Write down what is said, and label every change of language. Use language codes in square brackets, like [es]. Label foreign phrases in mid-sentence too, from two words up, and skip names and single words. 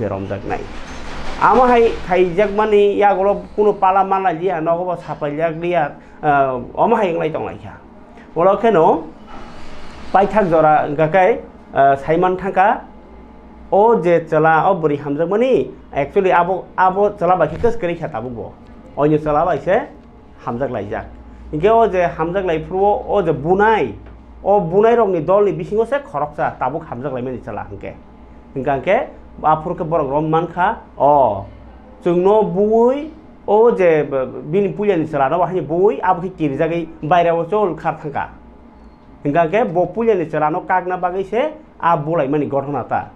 [trp] रमजाकनाय आमाहाय खाइजाकमानि यागलो कुनु पाला माला लिया नगो सापाइजाक लिया अमाहाय इंलाय तंलायखा ओलखेनो पाइथाक जरा गाकाय साइमान थांका ओ जे चला ओ बोरै हामजाकमानि एक्चुअली आबो चला बाखि कसकरि खाताबो अयनो चला बायसे हामजाक लायजाक इनके ओ जे हामजाक लायफ्रुओ ओ जे बुनाय o bunai rok ni dol ni bisingo se khoroksa tabuk hamjak laimani chala hangke hingkangke afurke borok rom mankha o chungno bui o je bini puja ni chala no bahani bui abukhi kirjagai bairao chol khar thangka hingkangke bo puja ni chala no kagna bagai se a bolaimani gotona ta